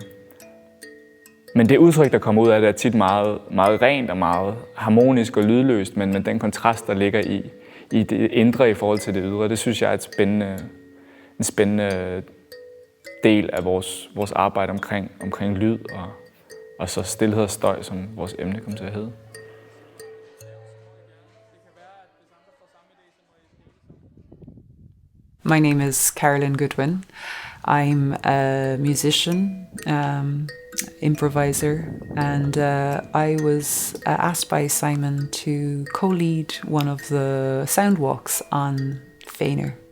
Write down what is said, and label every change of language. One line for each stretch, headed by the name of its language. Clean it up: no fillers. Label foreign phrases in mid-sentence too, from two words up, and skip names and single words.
Danish: Men det udtryk, der kommer ud af det, er tit meget, meget rent og meget harmonisk og lydløst, men den kontrast, der ligger i det indre i forhold til det ydre, det synes jeg er en spændende del af vores arbejde omkring lyd og så stilhed og støj, som vores emne kommer til at hedde.
English: My name is Carolyn Goodwin. I'm a musician, improviser, and I was asked by Simon to co-lead one of the sound walks on Fainur.